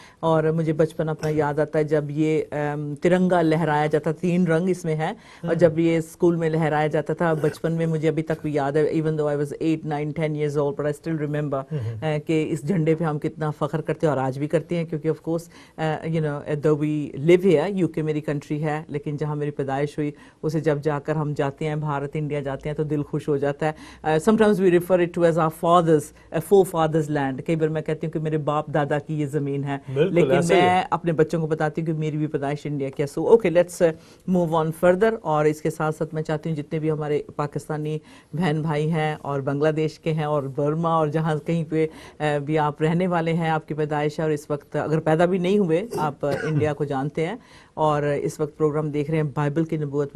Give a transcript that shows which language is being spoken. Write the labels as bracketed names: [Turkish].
[Urdu] اور مجھے بچپن اپنا یاد آتا ہے جب یہ ترنگا لہرایا جاتا, 3 رنگ اس میں ہے, اور جب یہ اسکول میں لہرایا جاتا تھا بچپن میں, مجھے ابھی تک بھی یاد ہے, [English] even though I was 8, 9, 10 years old, but I still remember [Urdu] کہ اس جھنڈے پہ ہم کتنا فخر کرتے ہیں, اور آج بھی کرتے ہیں, کیونکہ [English] of course you know though we live here, [Urdu] you کے میری کنٹری ہے, لیکن جہاں میری پیدائش ہوئی اسے جب جا کر ہم جاتے ہیں, بھارت انڈیا جاتے ہیں, تو دل خوش ہو جاتا ہے. [English] sometimes we refer it to as our fathers, forefathers land. [Urdu] کئی بار میں کہتی ہوں کہ میرے باپ دادا کی یہ زمین ہے, لیکن میں اپنے بچوں کو بتاتی ہوں کہ میری بھی پیدائش انڈیا کی ہے. [English] So okay, let's move on further. [Urdu] اور اس کے ساتھ ساتھ میں چاہتی ہوں جتنے بھی ہمارے پاکستانی بہن بھائی ہیں اور بنگلہ دیش کے ہیں اور برما اور جہاں کہیں پہ بھی آپ رہنے والے ہیں, آپ کی پیدائش ہے, اور اس وقت اگر پیدا بھی نہیں ہوئے آپ انڈیا کو جانتے ہیں اور اس وقت پروگرام دیکھ رہے ہیں بائبل کی نبوت.